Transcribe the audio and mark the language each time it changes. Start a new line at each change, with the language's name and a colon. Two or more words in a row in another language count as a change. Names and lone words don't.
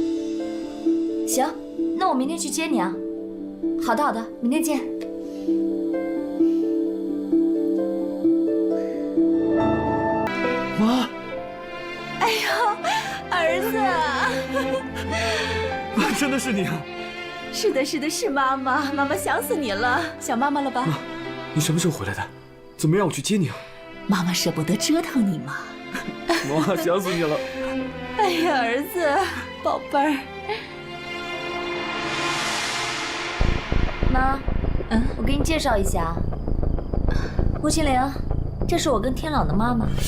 Chinese: 行，那我明天去接你啊。好的，好的，明天見。媽！哎呦，兒子！媽，真的是你啊！是的，是的，是媽媽，媽媽想死你了，想媽媽了吧？媽，你什麼時候回來的？ 怎么讓我去接你啊？媽媽捨不得折騰你嘛。媽，想死你了。哎呀，兒子，寶貝兒。媽，我給你介紹一下，穆青玲，這是我跟天朗的媽媽。